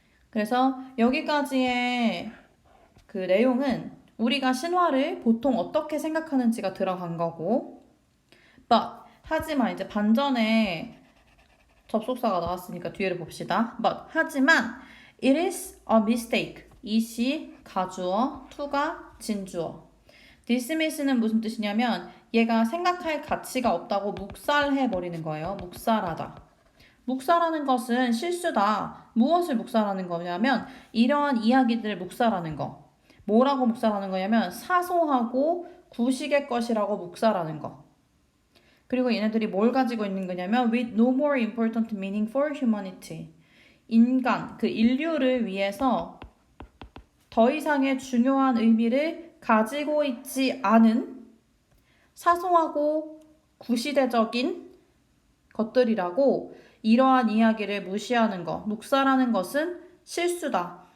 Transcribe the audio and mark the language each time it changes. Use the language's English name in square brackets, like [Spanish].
[Korean] 그래서 여기까지의 그 내용은 우리가 신화를 보통 어떻게 생각하는지가 들어간 거고 but 하지만 이제 반전에 접속사가 나왔으니까 뒤를 봅시다. [English] but 하지만 it is a mistake. [Korean] 이시 가주어, to가 진주어. dismiss는 무슨 뜻이냐면 얘가 생각할 가치가 없다고 묵살해버리는 거예요. 묵살하다. 묵살하는 것은 실수다. 무엇을 묵살하는 거냐면 이러한 이야기들을 묵살하는 거. 뭐라고 묵살하는 거냐면 사소하고 구식의 것이라고 묵살하는 거. 그리고 얘네들이 뭘 가지고 있는 거냐면 [English] with no more important meaning for humanity. [Korean] 인간, 그 인류를 위해서 더 이상의 중요한 의미를 가지고 있지 않은 사소하고 구시대적인 것들이라고 이러한 이야기를 무시하는 것, 묵살하는 것은 실수다.